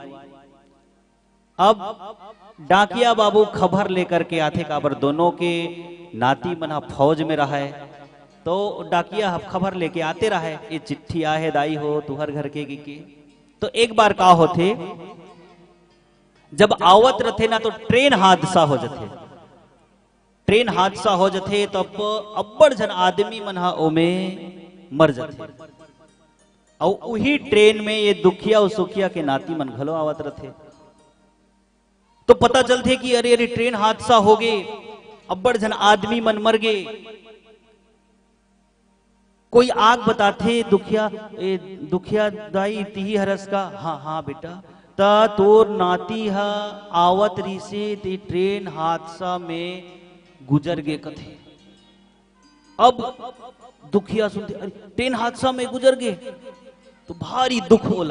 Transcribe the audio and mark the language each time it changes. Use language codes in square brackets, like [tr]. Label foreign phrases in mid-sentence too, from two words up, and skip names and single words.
[hne] अब डाकिया बाबू खबर लेकर के आते, काबर दोनों के नाती मना फौज में रहा है। तो डाकिया खबर लेके आते रहा है, ये चिट्ठी आहे दाई हो तुहर घर के तो एक बार का होते, जब आवत रथे ना तो ट्रेन हादसा हो जाते। ट्रेन हादसा हो जाते तब अब्बड़ जन आदमी मन हा ओमे मर जाते। और वही ट्रेन में ये दुखिया और सुखिया के नाती मन घलो आवत रथे। तो पता चलते कि अरे अरे ट्रेन हादसा हो गए, अब्बड़ जन आदमी मन मर गए। कोई आग बताते दुखिया दाई तिही हरस का, हाँ हाँ बेटा, ता तोर नाती हा आवत रही से ते ट्रेन हादसा में गुजर गए कथे। अब दुखिया सुनते, अरे ट्रेन हादसा में गुजर गए, तो भारी दुख होला।